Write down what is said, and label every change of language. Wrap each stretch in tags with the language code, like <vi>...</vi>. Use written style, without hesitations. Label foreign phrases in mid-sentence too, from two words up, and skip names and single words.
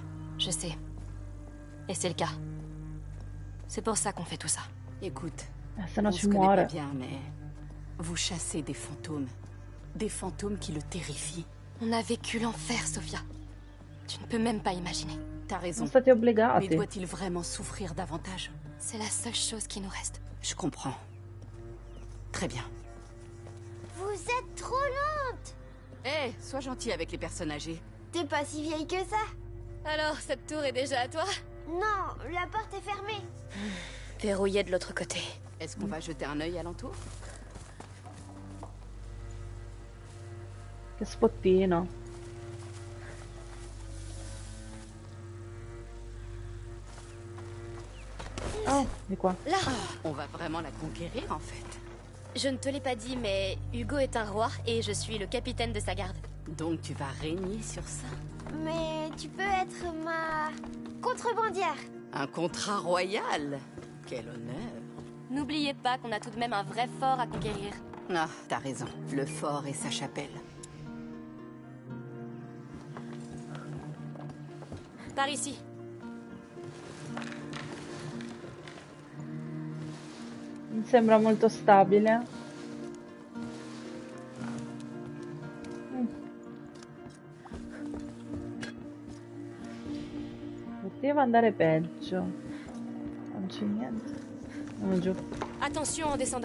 <fr>Je sais. Et c'est le cas. C'est pour ça qu'on fait tout ça. Écoute,</fr> <it>Se no</it> <fr>on</fr> <it>ci</it> <fr>se connaît pas</fr> <it>muore.</it> <fr>bien, mais... Vous chassez des fantômes. Des fantômes qui le terrifient. On a vécu l'enfer, Sophia. Tu ne peux même pas imaginer. T'as raison.</fr> <it>Sono stati</it> <fr>Mais</fr> <it>obbligati.</it> <fr>doit-il vraiment souffrir davantage? C'est la seule chose qui nous reste. Je comprends. Très bien. Vous êtes trop lente! Hé, sois gentil avec les personnes âgées. T'es pas si vieille que ça? Alors, cette tour est déjà à toi? Non, la porte est fermée. Verrouillée de l'autre côté. Est-ce qu'on va jeter un œil alentour?</fr> <it>Che spottino. Oh, di qua.</it> <fr>Là! On va vraiment la conquérir en fait. Je ne te l'ai pas dit, mais Hugo est un roi et je suis le capitaine de sa garde. Donc tu vas régner sur ça? Mais tu peux être ma contrebandière. Un contrat royal? Quel honneur! N'oubliez pas qu'on a tout de même un vrai fort à conquérir. Ah, t'as raison. Le fort et sa chapelle. Par ici.</fr> <it>Mi sembra molto stabile. Poteva andare peggio. Non c'è niente. Andiamo giù.</it> <fr>Attention en descendant.</fr>